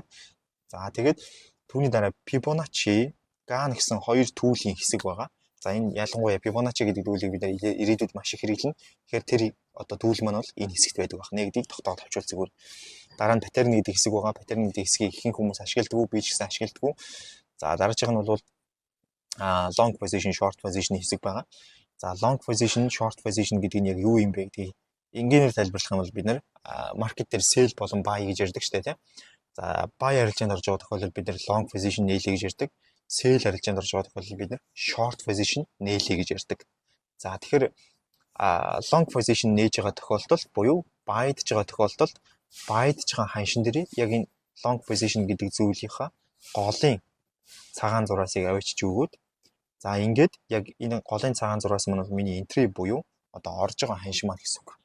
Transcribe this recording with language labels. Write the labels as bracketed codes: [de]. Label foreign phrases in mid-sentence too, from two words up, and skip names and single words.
[mn] За тэгээд түүний дараа Fibonacci, Gann гэсэн хоёр түүлийн хэсэг байгаа. За энэ ялангуяа Fibonacci гэдэг зүйлийг бид ирээдүйд маш их хэрэглэнэ. Тэгэхээр тэр одоо түүл маань бол энэ хэсэгт байдаг байна. Нэгдийг тогтоогод авчвал зүгээр. Дараа нь pattern гэдэг хэсэг байгаа. Pattern гэдэг хэсгийг ихэнх хүмүүс ашигладаг, би ч гэсэн ашигладаг. За дараачих нь бол [en] long position, short position [mn] хэсэг байгаа. За [en] long position, short position [mn] гэдэг нь яг юу юм бэ гэдгийг энгийнээр тайлбарлах юм бол бид нэр market дээр sell болон buy гэж ярьдаг шүү дээ, тийм. За buy арилжаанд орж байгаа тохиолдолд бид нэр [en] long position [mn] нээлээ гэж ярьдаг. Sell арилжаанд орж байгаа тохиолдолд бид нэр [en] short position [mn] нээлээ гэж ярьдаг. За тэгэхээр [en] long position [mn] нээж байгаа тохиолдолд буюу buy-дж байгаа тохиолдолд buy-дж байгаа ханшин дээр яг энэ [en] long position [mn] гэдэг зүйлийнхаа голын цагаан зураасыг авчиж өгөөд за ингээд яг энэ голын цагаан зураас маань миний entry буюу одоо орж байгаа ханш маань гэсэн үг.